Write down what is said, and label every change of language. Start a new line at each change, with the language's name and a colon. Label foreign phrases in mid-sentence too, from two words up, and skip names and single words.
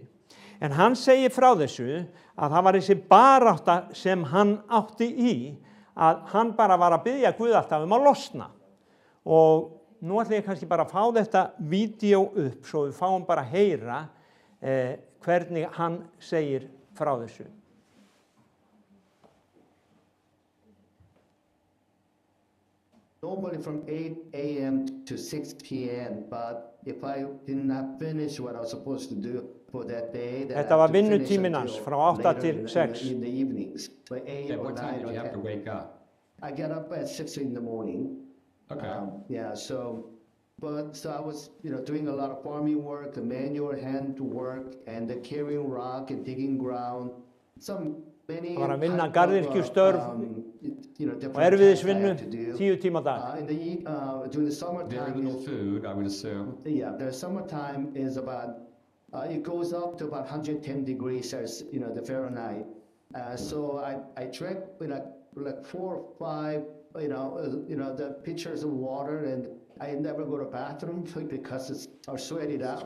Icelandic: En hann segir frá þessu að það var þessi barátta sem hann átti í, að hann bara var að biðja Guð alltaf að losna. Og nú ætla ég kannski bara að fá þetta vídeó upp svo við fáum bara að heyra hvernig hann segir frá þessu.
English: Normally from 8 a.m. to 6 p.m. But if I did not finish what I was supposed to do for that day, then
Icelandic: Þetta var vinnutíminn hans frá 8 til 6.
English: in the evenings. But 8 or What 9 time did or you have to 10. wake up? I get up at 6 in the morning. Okay. Yeah, so But so I was, doing a lot of farming work, the manual hand work, and the carrying rock and digging ground. Some many
Icelandic: Það var að vinna
English: type of,
Icelandic: garðyrkjustörf
English: different
Icelandic: og erfiðisvinnu
English: tasks I had to do.
Icelandic: 10 tíma á dag.
English: During the Very summertime, little food, I would assume. yeah, the summertime is about, it goes up to about 110 degrees Celsius, the Fahrenheit. So I drank like 4 or 5, the pitchers of water, and I never go to bathroom because I sweat it out.